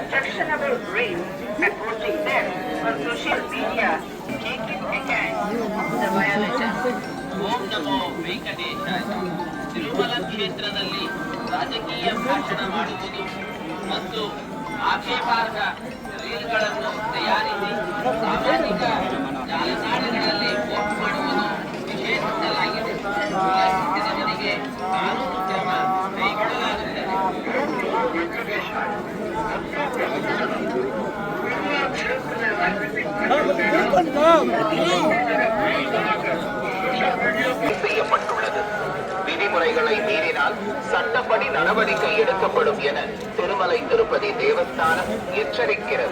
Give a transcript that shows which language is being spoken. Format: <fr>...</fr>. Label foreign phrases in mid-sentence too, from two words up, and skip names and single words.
<en>fashionable dreams and posting them on social media, taking account of the violations.</en> <sa>ಓಂ ನಮೋ ವೆಂಕಟೇಶಾಯ.</sa> <kn>ತಿರುಮಲ ಕ್ಷೇತ್ರದಲ್ಲಿ ರಾಜಕೀಯ ಭಾಷಣ ಮಾಡುವುದು ಮತ್ತು ಆಕ್ಷೇಪಾರ್ಹ ರೀಲ್ಗಳನ್ನು ತಯಾರಿಸಿ ಸಾಮಾಜಿಕ ಜಾಲತಾಣಗಳಲ್ಲಿ ಪೋಸ್ಟ್ ಮಾಡುವುದು ನಿಷೇಧಿಸಲಾಗಿದೆ. ಉಲ್ಲಂಘಿಸಿದವರಿಗೆ ಕಾನೂನು ಕ್ರಮ ಕೈಗೊಳ್ಳಲಾಗುತ್ತದೆ.</kn> <ta>செய்யப்பட்டுள்ளது. விதிமுறைகளை மீறினால் சட்டப்படி நடவடிக்கை எடுக்கப்படும் என திருமலை திருப்பதி தேவஸ்தானம் எச்சரிக்கிறது.</ta>